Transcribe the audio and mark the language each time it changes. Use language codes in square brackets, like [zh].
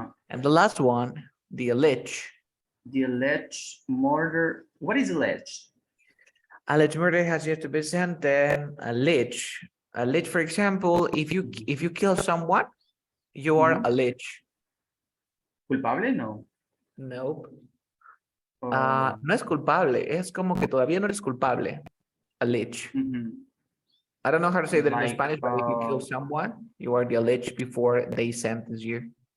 [en] And the last one, the alleged. The alleged murder. What is alleged? Alleged murder has yet to be sent. Then alleged, for example, if you kill someone, you are alleged. Culpable? No. Nope. [es] No es culpable, es como que todavía no eres culpable. [en] Alleged. I don't know how to say that in Spanish, but if you kill someone, you are the alleged before they sentence you.